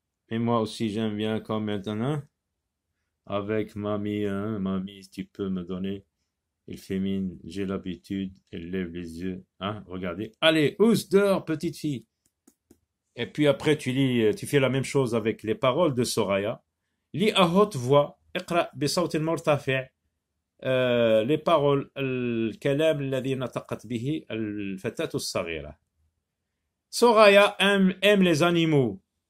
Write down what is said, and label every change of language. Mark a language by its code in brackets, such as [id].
[fr] Et moi aussi, j'aime bien quand maintenant, avec mamie, mamie, tu peux me donner. Elle fait mine, j'ai l'habitude, elle lève les yeux, regardez. Allez, ous, dehors, petite fille. Et puis après, tu fais la même chose avec les paroles de Soraya. Lis à haute voix, [ar] اقرأ بصوت مرتفع [fr] les paroles, [ar] الكلام الذي نطقت به الفتاة الصغيرة. [fr] Soraya aime les animaux.